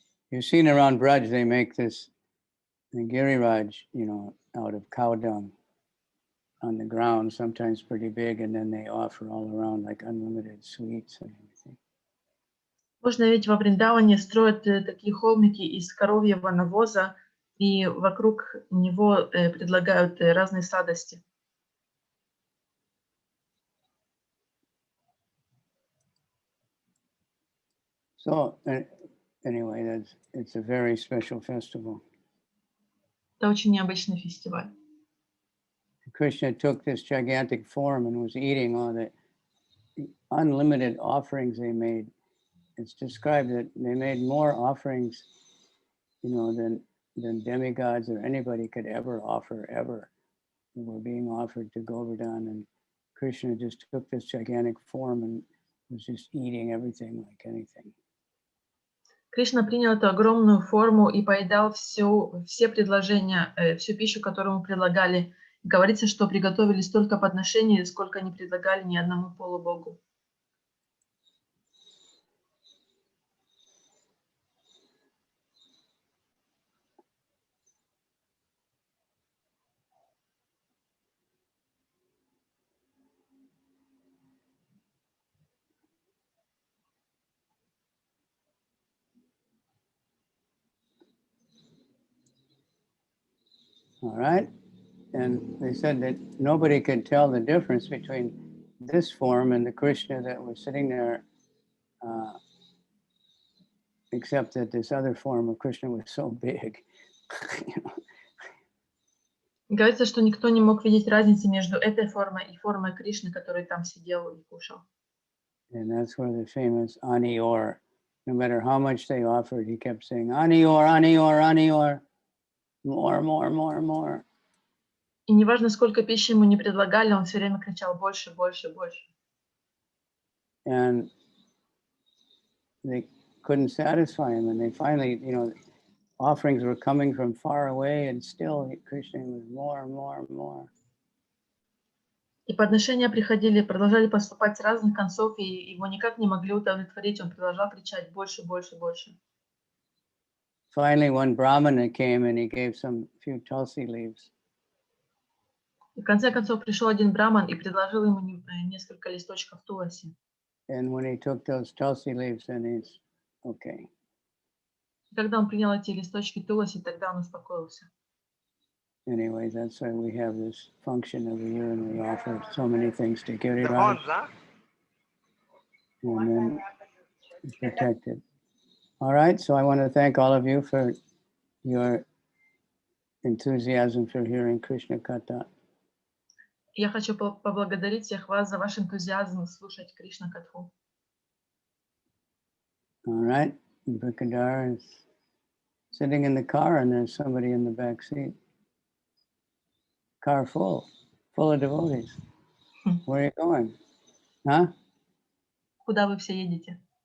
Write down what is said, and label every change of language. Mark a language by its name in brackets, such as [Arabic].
[English] You've seen around Braj, they make this giriraj, you know, out of cow dung on the ground, sometimes pretty big, and then they offer all around like unlimited sweets and everything. [Russian] Можно ведь во Вриндаване строят такие холмики из коровьего навоза, и вокруг него предлагают разные сладости. [English] So anyway, it's a very special festival. [Russian] Это очень необычный фестиваль. [English] Krishna took this gigantic form and was eating all the unlimited offerings they made. It's described that they made more offerings, you know, than demigods or anybody could ever offer ever. They were being offered to Govardhan, and Krishna just took this gigantic form and was just eating everything like anything. [Russian] Кришна принял эту огромную форму и поедал все предложения, всю пищу, которую ему предлагали. Говорится, что приготовили столько подношений, сколько не предлагали ни одному полубогу. [English] All right. And they said that nobody could tell the difference between this form and the Krishna that was sitting there, except that this other form of Krishna was so big. You know? [Russian] Говорится, что никто не мог видеть разницы между этой формой и формой Кришны, который там сидел и кушал. [English] And that's where the famous Anior, no matter how much they offered, he kept saying, Anior, Anior, Anior, more, more, more, more. [Russian] И неважно, сколько пищи ему не предлагали, он все время кричал больше, больше, больше. [English] And they couldn't satisfy him. And they finally, you know, offerings were coming from far away, and still Krishna was more and more and more. [Russian] И подношения приходили, продолжали поступать с разных концов, и его никак не могли удовлетворить. Он продолжал кричать больше, больше, больше. [English] Finally, one Brahmana came and he gave some few tulsi leaves. [Russian] И в конце концов пришел один браман и предложил ему несколько листочков туласи. [English] And when he took those tulsi leaves, then he's okay. [Russian] И когда он принял эти листочки туласи, тогда он успокоился. [English] Anyway, that's why we have this function every year, and we offer so many things to Giriraj, and then it's protected. All right, so I want to thank all of you for your enthusiasm for hearing Krishna Katha. [Russian] Я хочу поблагодарить всех вас за ваш энтузиазм слушать Кришна Катху. [English] All right, Kavicandra is sitting in the car, and there's somebody in the back seat. Car full of devotees. Where are you going? Huh? [Russian] Куда вы все едете?